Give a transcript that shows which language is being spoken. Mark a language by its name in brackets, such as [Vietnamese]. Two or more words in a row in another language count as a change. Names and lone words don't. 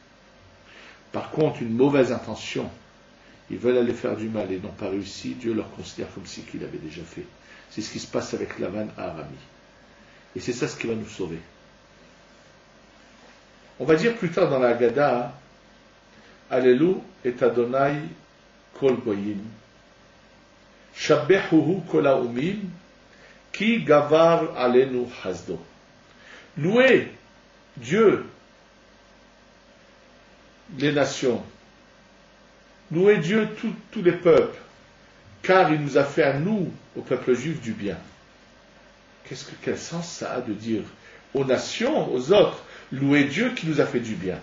[French] Par contre, une mauvaise intention, ils veulent aller faire du mal et n'ont pas réussi, Dieu leur considère comme si qu'il avait déjà fait. C'est ce qui se passe avec Lavan à Arami. Et c'est ça ce qui va nous sauver. On va dire plus tard dans la Haggadah, [Hebrew] הללו את ה' כל גוים, שבחוהו כל האומים, כי גבר עלינו חסדו. [French] Louez Dieu, les nations. Louez Dieu tous les peuples, car il nous a fait à nous, au peuple juif, du bien. Quel sens ça a de dire aux nations, aux autres, louez Dieu qui nous a fait du bien?